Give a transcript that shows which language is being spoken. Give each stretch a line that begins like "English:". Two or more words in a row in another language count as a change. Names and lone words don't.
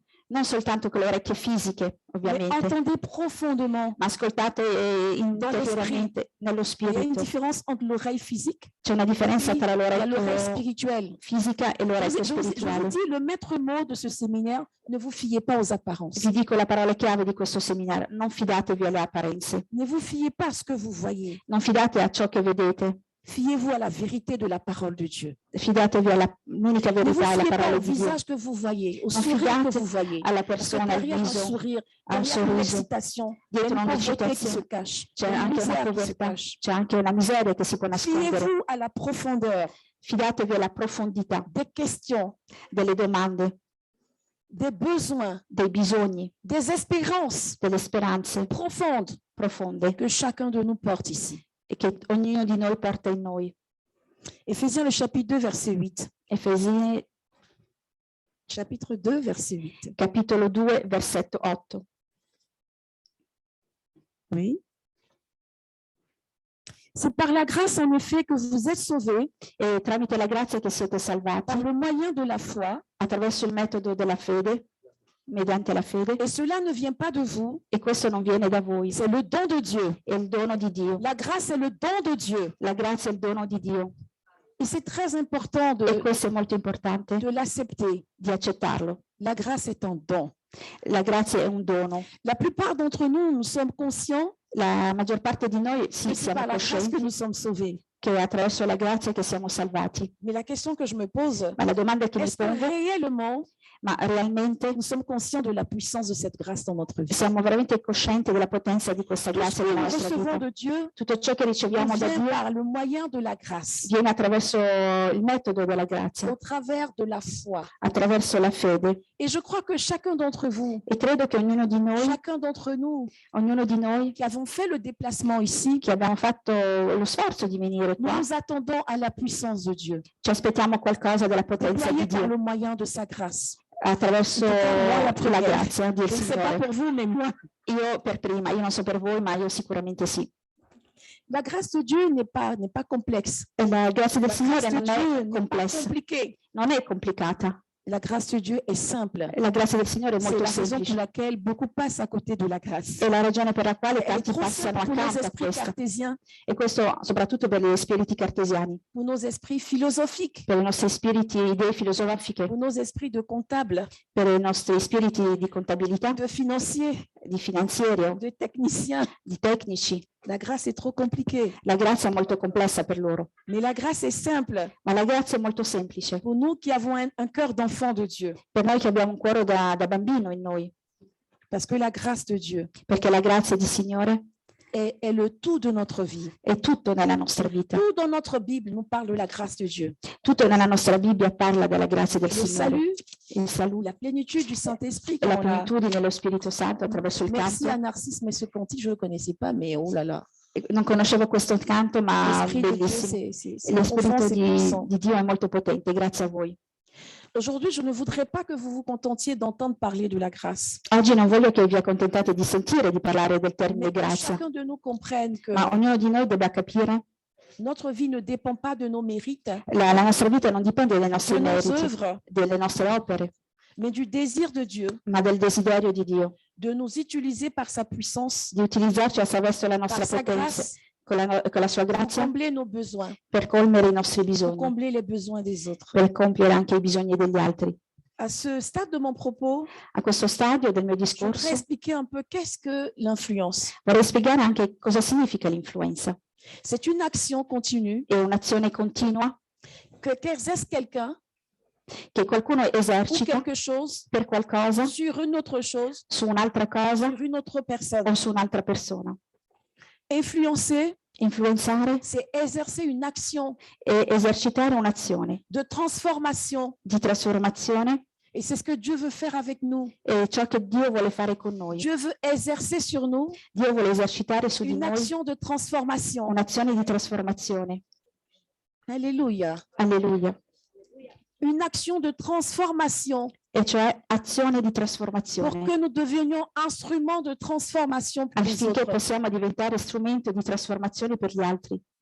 Italian: non soltanto con le orecchie fisiche,
French: mais
Italian: ovviamente,
French: entendez profondément.
Italian: ma ascoltate interiormente nello
French: Il y a une
Italian: spirito.
French: différence entre l'oreille physique
Italian: C'è una differenza tra
French: et l'oreille
Italian: l'orecchio
French: spirituelle.
Italian: fisica e l'orecchio
French: Je vous
Italian: spirituale.
French: dis le maître mot de ce séminaire, ne vous fiez pas aux apparences.
Italian: Vi dico la parola chiave di questo seminario: non fidatevi alle apparenze,
French: Ne vous fiez pas à ce que vous voyez.
Italian: non fidate a ciò che vedete,
French: Fiez-vous à la vérité de la parole de Dieu.
Italian: fidatevi all'unica
French: Ne vous
Italian: verità, la
French: fiez pas
Italian: parola
French: au
Italian: di Dio,
French: visage que vous voyez, au
Italian: Non
French: sourire que
Italian: fidate
French: vous voyez.
Italian: alla
French: Parce que
Italian: persona, al
French: derrière un
Italian: viso,
French: sourire,
Italian: al
French: derrière une
Italian: sorriso,
French: excitation, il y a
Italian: dietro
French: une pauvreté qui
Italian: un'eccitazione
French: se cache, il y
Italian: c'è
French: a une
Italian: anche una
French: misère qui se
Italian: povertà,
French: cache.
Italian: c'è anche una miseria che si può nascondere.
French: Fiez-vous à la profondeur
Italian: Fidatevi alla profondità
French: des questions,
Italian: delle domande,
French: des besoins,
Italian: dei bisogni,
French: des espérances
Italian: delle speranze
French: profondes
Italian: profonde
French: que chacun de nous porte ici.
Italian: e che ognuno di noi porta in noi.
French: Éphésiens le chapitre 2, verset 8.
Italian: Efesini
French: Chapitre 2, verset 8.
Italian: capitolo 2 versetto 8.
French: Oui. C'est par la grâce, en effet, que vous êtes sauvés
Italian: E tramite la grazia che siete salvati
French: par le moyen de la foi,
Italian: attraverso il metodo della fede, mediante la fede,
French: et cela ne vient pas de vous,
Italian: e questo non viene da voi,
French: c'est le don de Dieu.
Italian: è il dono di Dio.
French: La grâce est le don de Dieu.
Italian: La grazia è il dono di Dio
French: Et c'est très important
Italian: e questo è molto importante
French: de l'accepter.
Italian: di accettarlo.
French: La grâce est un don.
Italian: La grazia è un dono.
French: La plupart d'entre nous, nous sommes conscients
Italian: La maggior parte di noi sì,
French: que c'est
Italian: siamo
French: par la grâce que
Italian: coscienti
French: nous sommes sauvés.
Italian: che è attraverso la grazia che siamo salvati.
French: Mais la question que je me pose,
Italian: Ma la domanda che mi
French: est-ce que
Italian: pongo,
French: réellement
Italian: ma realmente
French: nous sommes conscients de la puissance de cette grâce dans notre vie?
Italian: siamo veramente coscienti della potenza di questa
French: Tout ce
Italian: grazia
French: que
Italian: nella
French: nous
Italian: nostra
French: recevons
Italian: vita?
French: de Dieu
Italian: Tutto ciò che riceviamo da
French: vient
Italian: Dio
French: par le moyen de la grâce,
Italian: viene attraverso il metodo della grazia,
French: au travers de la foi.
Italian: attraverso la fede.
French: Et je crois que chacun d'entre vous,
Italian: E credo che ognuno di noi,
French: chacun d'entre nous qui qui avons fait le déplacement ici,
Italian: abbiamo fatto lo sforzo di venire
French: nous
Italian: qua,
French: nous attendons à la puissance de Dieu,
Italian: ci aspettiamo qualcosa della potenza
French: déployée
Italian: di
French: par
Italian: Dio
French: le moyen de sa grâce.
Italian: attraverso
French: Moi, la
Italian: la
French: première.
Italian: grazia del
French: Je ne sais pas
Italian: Signore.
French: pour vous, mais moi,
Italian: Io per prima, io non so per voi, ma io sicuramente sì.
French: la grâce de Dieu n'est pas complexe.
Italian: E la grazia del
French: La
Italian: Signore
French: grâce de
Italian: non
French: Dieu
Italian: è
French: n'est pas
Italian: complessa,
French: compliquée.
Italian: non è complicata.
French: La grâce de Dieu est simple.
Italian: La grazia del Signore è
French: C'est
Italian: molto
French: la raison
Italian: semplice.
French: pour laquelle beaucoup passent à côté de la grâce.
Italian: È la ragione per la quale
French: Elle est
Italian: tanti
French: trop
Italian: passano
French: simple pour nos
Italian: accanto a
French: esprits
Italian: questo.
French: cartésiens,
Italian: E questo soprattutto per gli spiriti cartesiani,
French: pour nos esprits philosophiques,
Italian: per i nostri spiriti idee filosofiche,
French: pour nos esprits de comptables,
Italian: per i nostri spiriti di contabilità,
French: de financiers,
Italian: di finanziario,
French: de techniciens.
Italian: di tecnici.
French: La grâce est trop compliquée.
Italian: La grazia è molto complessa per loro,
French: Mais la grâce est simple
Italian: ma la grazia è molto semplice.
French: pour nous qui avons un cœur d'enfant de Dieu.
Italian: Per noi che abbiamo un cuore da bambino in noi,
French: Parce que la grâce de Dieu
Italian: perché la grazia di Signore
French: est le tout de notre vie.
Italian: è tutto nella nostra vita.
French: Tout dans notre Bible nous parle de la grâce de Dieu.
Italian: Tutto nella nostra Bibbia parla della grazia del
French: Le
Italian: Signore.
French: salut,
Italian: Il saluto
French: la plénitude du Saint-Esprit.
Italian: e la
French: quand on a-
Italian: plenitudine dello Spirito Santo attraverso il
French: Merci
Italian: canto.
French: à Narcisse, mais ce cantique, je ne le connaissais pas, mais oh là là.
Italian: Non conoscevo questo canto, ma
French: L'Esprit de Dieu,
Italian: bellissimo.
French: c'est
Italian: Lo
French: profond,
Italian: Spirito
French: c'est puissant.
Italian: di Dio è molto potente, grazie a voi.
French: Aujourd'hui, je ne voudrais pas que vous vous contentiez d'entendre parler de la grâce.
Italian: Oggi non voglio che vi accontentate di sentire di parlare del termine
French: Mais que
Italian: grazia,
French: chacun de nous comprenne que
Italian: ma ognuno di noi debba capire
French: notre vie ne dépend pas de nos mérites,
Italian: la nostra vita non dipende dai
French: de
Italian: nostri
French: nos
Italian: meriti,
French: œuvres,
Italian: delle nostre opere,
French: mais du désir de Dieu
Italian: ma del desiderio di Dio,
French: de nous utiliser par sa puissance,
Italian: di utilizzarci attraverso la nostra
French: par sa
Italian: potenza,
French: grâce,
Italian: con la sua
French: pour
Italian: grazia,
French: combler nos besoins,
Italian: per colmare i nostri
French: pour
Italian: bisogni,
French: combler les besoins des autres.
Italian: per compiere anche i bisogni degli altri.
French: À ce stade de mon propos,
Italian: A questo stadio del mio
French: je voudrais
Italian: discorso
French: expliquer un peu qu'est-ce que l'influence.
Italian: vorrei spiegare anche cosa significa l'influenza.
French: C'est une action continue
Italian: È un'azione continua
French: qu'exerce quelqu'un
Italian: che qualcuno
French: ou
Italian: esercita
French: quelque chose
Italian: per qualcosa,
French: sur une autre chose,
Italian: su un'altra cosa
French: sur une autre personne.
Italian: o su un'altra persona.
French: Influencer,
Italian: Influenzare
French: c'est exercer une action
Italian: è esercitare un'azione
French: de transformation.
Italian: di trasformazione
French: Et c'est ce que Dieu veut faire avec nous.
Italian: e ciò che Dio vuole fare con noi.
French: Dieu veut exercer sur nous
Italian: Dio vuole esercitare su di
French: une
Italian: noi
French: action de transformation.
Italian: un'azione di trasformazione.
French: Alléluia.
Italian: Alleluia.
French: Une action de transformation
Italian: E cioè azione di
French: pour
Italian: trasformazione,
French: que nous devenions instruments de transformation pour les
Italian: affinché
French: autres.
Italian: possiamo diventare strumento di trasformazione per gli altri.